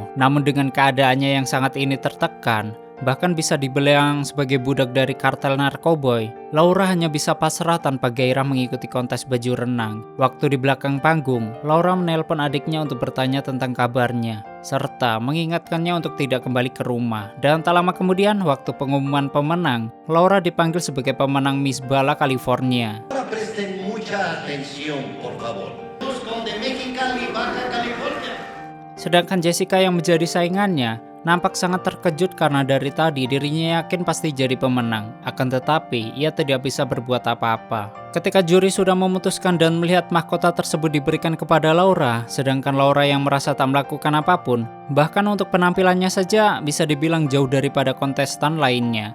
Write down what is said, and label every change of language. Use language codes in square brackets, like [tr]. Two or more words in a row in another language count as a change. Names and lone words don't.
[id] Namun dengan keadaannya yang sangat ini tertekan, bahkan bisa dibilang sebagai budak dari kartel narkoboy, Laura hanya bisa pasrah tanpa gairah mengikuti kontes baju renang. Waktu di belakang panggung, Laura menelpon adiknya untuk bertanya tentang kabarnya, serta mengingatkannya untuk tidak kembali ke rumah. Dan tak lama kemudian, waktu pengumuman pemenang, Laura dipanggil sebagai pemenang Miss Bala California. [es] Presten mucha atención, por favor. Los con de Mexicali, Baja California. [id] Sedangkan Jessica yang menjadi saingannya nampak sangat terkejut karena dari tadi dirinya yakin pasti jadi pemenang. Akan tetapi, ia tidak bisa berbuat apa-apa. Ketika juri sudah memutuskan dan melihat mahkota tersebut diberikan kepada Laura, sedangkan Laura yang merasa tak melakukan apapun, bahkan untuk penampilannya saja bisa dibilang jauh daripada kontestan lainnya.